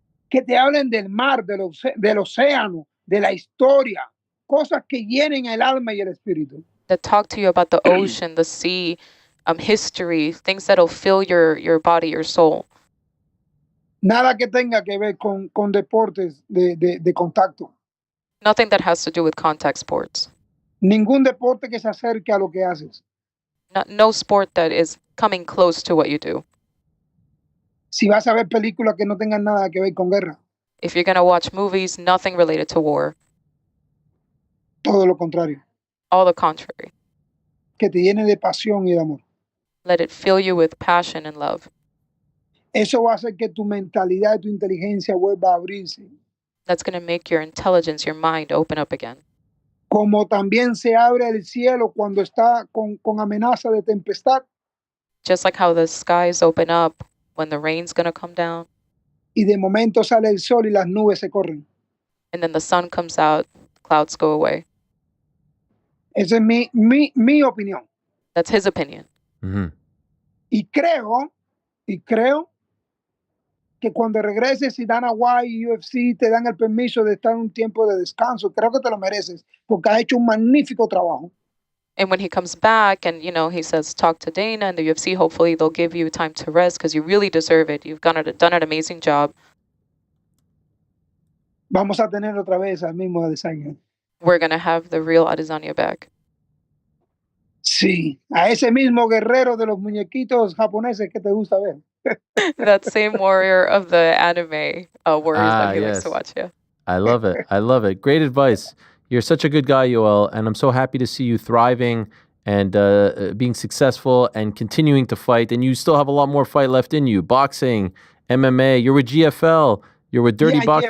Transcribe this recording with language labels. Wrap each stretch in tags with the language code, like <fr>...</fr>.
<es>Que te hablen del mar, del océano, de la historia. Cosas que llenen el alma y el espíritu.</es> <en>That talk to you about the ocean, the sea, history, things that'll fill your body, your soul.</en> <es>Nada que tenga que ver con deportes de contacto.</es> <en>Nothing that has to do with contact sports.</en> <es>Ningún deporte que se acerque a lo que haces.</es> <en>No sport that is coming close to what you do.</en> <es>Si vas a ver películas que no tengan nada que ver con guerra.</es> <en>If you're going to watch movies, nothing related to war.</en> <es>Todo lo contrario.</es> <en>All the contrary.</en> <es>Que te llene de pasión y de amor.</es> <en>Let it fill you with passion and love.</en> <es>Eso va a hacer que tu mentalidad y tu inteligencia vuelva a abrirse.</es> <en>That's going to make your intelligence, your mind open up again.</en> <es>Como también se abre el cielo cuando está con amenaza de tempestad.</es> <en>Just like how the skies open up when the rain's going to come down.</en> <es>Y de momento sale el sol y las nubes se corren.</es> <en>And then the sun comes out, clouds go away.</en> <es>Esa es mi opinión.</es> <en>That's his opinion. Mm-hmm.</en> <es>Y creo que cuando regreses y Dana White y UFC te dan el permiso de estar un tiempo de descanso, creo que te lo mereces porque has hecho un magnífico trabajo.</es> <en>And when he comes back and, he says, talk to Dana and the UFC, hopefully they'll give you time to rest because you really deserve it. You've done an amazing job.</en> <es>Vamos a tener otra vez al mismo Adesanya.</es> <en>We're going to have the real Adesanya back.</en> <es>Sí, a ese mismo guerrero de los muñequitos japoneses que te gusta ver.</es> <en>That same warrior of the anime warriors that he likes to watch, yeah. I love it. Great advice. You're such a good guy, Yoel, and I'm so happy to see you thriving and being successful and continuing to fight. And you still have a lot more fight left in you. Boxing, MMA, you're with GFL, you're with Dirty Boxing.</en>